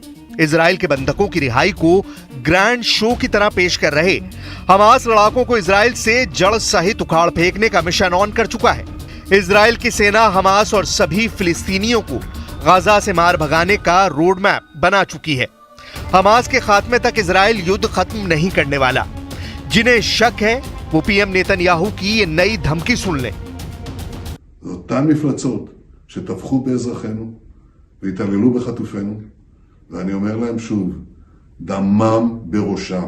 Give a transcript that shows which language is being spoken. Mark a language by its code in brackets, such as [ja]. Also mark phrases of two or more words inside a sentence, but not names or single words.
[hi] इजराइल के बंधकों की रिहाई को [en] grand show [hi] की तरह पेश कर रहे हमास लड़ाकों को इजराइल से जड़ सहित उखाड़ फेंकने का [en] mission on [hi] कर चुका है। इजराइल की सेना हमास और सभी फिलिस्तीनियों को गाजा से मार भगाने का [en] road map [hi] बना चुकी है। हमास के खात्मे तक इजराइल युद्ध खत्म नहीं करने वाला। जिन्हें शक है वो पीएम नेतन्याहू की ये नई धमकी सुन लें। [he] שטבחו באזרחינו והתעללו בחטופינו, ואני אומר להם שוב, דמם בראשם.